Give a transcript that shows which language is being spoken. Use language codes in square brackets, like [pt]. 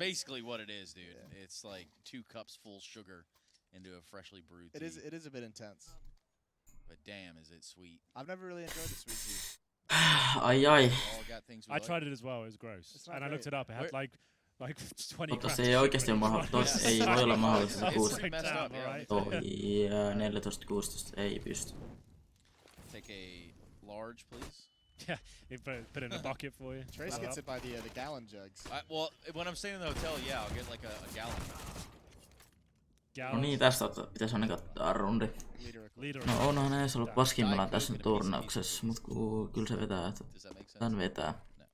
[en] Basically what it is, dude. Yeah. It's like 2 cups full sugar into a freshly brewed tea. It is a bit intense. But damn, is it sweet. I've never really enjoyed the sweet tea. I tried it as well. It was gross. And I looked it up. It had like 20 [fi] Mutta se ei oikeesti ole mahdollista. Ei voi olla mahdollista. 14-16 ei pysty. [en] Take a large, please. Yeah, put it in a bucket for you. Trace gets it by the gallon jugs. Well, when I'm staying in the hotel, yeah, I'll get like a gallon. [fi] No niin, tästä pitäisi aina katsoa rundi. No onhan näissä ollut paskimmillaan tässä turnauksessa, mut kyllä se vetää, että tän vetää.